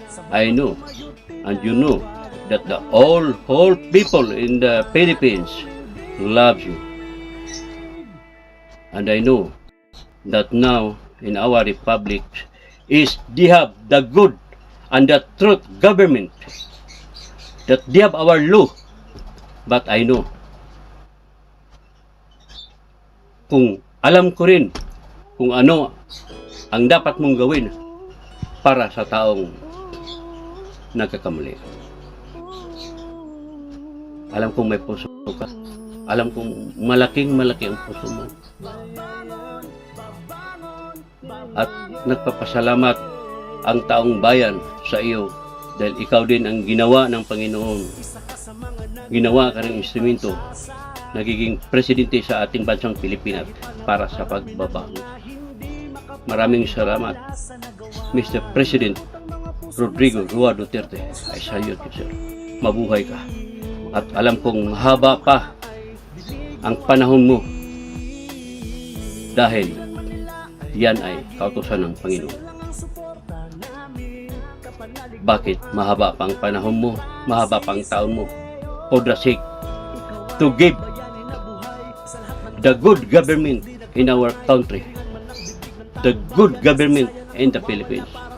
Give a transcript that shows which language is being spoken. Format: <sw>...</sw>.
<en>I know and you know that the whole people in the Philippines love you. And I know that now in our republic is they have the good and the truth government, that they have our law. But I know,</en> <tl>kung alam ko rin kung ano ang dapat mong gawin para sa taong nagkakamali. Alam kong may puso ka. Alam kong malaki ang puso mo. At nagpapasalamat ang taong bayan sa iyo Dahil ikaw din ang ginawa ng Panginoon. Ginawa ka ng instrumento, nagiging presidente sa ating bansang Pilipinas para sa pagbabago. Maraming salamat, Mr. President Rodrigo Roa Duterte.</tl> <en>I salute you, sir.</en> <tl>Mabuhay ka. At alam kong mahaba pa ang panahon mo dahil yan ay kautusan ng Panginoon. Bakit mahaba pa ang panahon mo? Mahaba pa ang taon mo?</tl> <en>For the sake to give the good government in our country, the good government in the Philippines.</en>